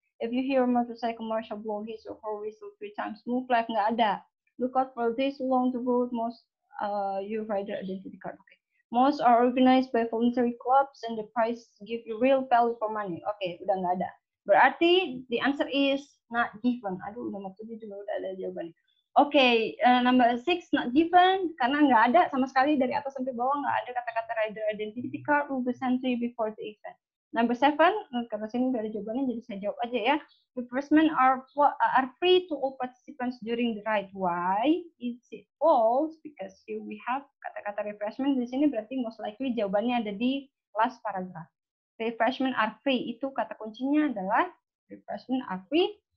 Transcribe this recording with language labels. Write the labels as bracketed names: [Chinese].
[English] If you hear a motorcycle marshal blow his or her whistle 3 times, move left, [Indonesian] nggak ada. [English] Look out for this along the road. Most your rider identity card. Okay. Most are organized by voluntary clubs and the price give you real value for money. Okay, [Indonesian] udah nggak ada. Berarti [English] the answer is not given. [Indonesian] Aduh, nomor 7 juga udah ada jawabannya. [English] Okay, number 6 not given [Indonesian] karena nggak ada sama sekali dari atas sampai bawah, nggak ada kata-kata [English] rider identity card will be sent to you before the event. [Indonesian] Number 7, karena sini nggak ada jawabannya jadi saya jawab aja ya. [English] Refreshment are free to all participants during the ride. Why is it false? Because here we have [Indonesian] kata-kata [English] refreshment [Indonesian] di sini berarti [English] most likely [Indonesian] jawabannya ada di [English] last paragraph. Refreshment are free [Indonesian] itu kata kuncinya adalah [English] refreshment are free.